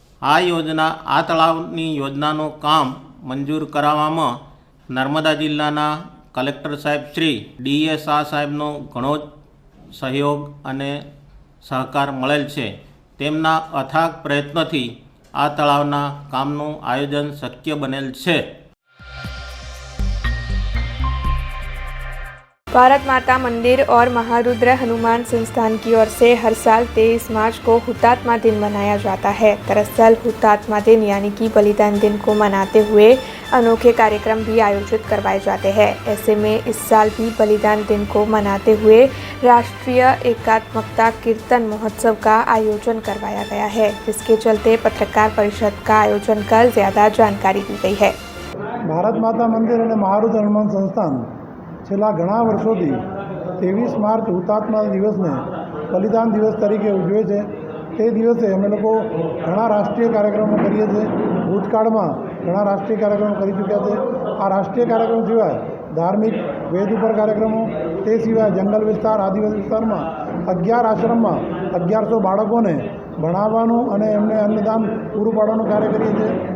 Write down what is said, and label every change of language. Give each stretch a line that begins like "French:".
Gujarati: આ યોજના આ તળાવની યોજનાનું કામ મંજૂર કરાવવામાં નર્મદા જિલ્લાના કલેક્ટર સાહેબ શ્રી ડીએ શાહ સાહેબનો ઘણો જ સહયોગ અને સહકાર મળેલ છે. તેમના અથાગ પ્રયત્નથી આ તળાવના કામનું આયોજન શક્ય બનેલ છે.
Hindi: भारत माता मंदिर और महारुद्र हनुमान संस्थान की ओर से हर साल 23 मार्च को हुतात्मा दिन मनाया जाता है. दरअसल हुतात्मा दिन यानी कि बलिदान दिन को मनाते हुए अनोखे कार्यक्रम भी आयोजित करवाए जाते हैं. ऐसे में इस साल भी बलिदान दिन को मनाते हुए राष्ट्रीय एकात्मकता कीर्तन महोत्सव का आयोजन करवाया गया है, जिसके चलते पत्रकार परिषद का आयोजन कर ज़्यादा जानकारी दी गई है.
Gujarati: ભારત માતા મંદિર અને મહારુદ્ર હનુમાન સંસ્થાન છેલ્લા ઘણા વર્ષોથી 23 માર્ચ હુતાત્મા દિવસને બલિદાન દિવસ તરીકે ઉજવે છે. તે દિવસે અમે લોકો ઘણા રાષ્ટ્રીય કાર્યક્રમો કરીએ છીએ. ભૂતકાળમાં ઘણા રાષ્ટ્રીય કાર્યક્રમો કરી ચૂક્યા છે. આ રાષ્ટ્રીય કાર્યક્રમ સિવાય ધાર્મિક વેદ ઉપર કાર્યક્રમો, તે સિવાય જંગલ વિસ્તાર આદિવાસી વિસ્તારમાં 11 આશ્રમમાં 1100 બાળકોને ભણાવવાનું અને એમને અન્નદાન પૂરું પાડવાનું કાર્ય કરીએ છીએ.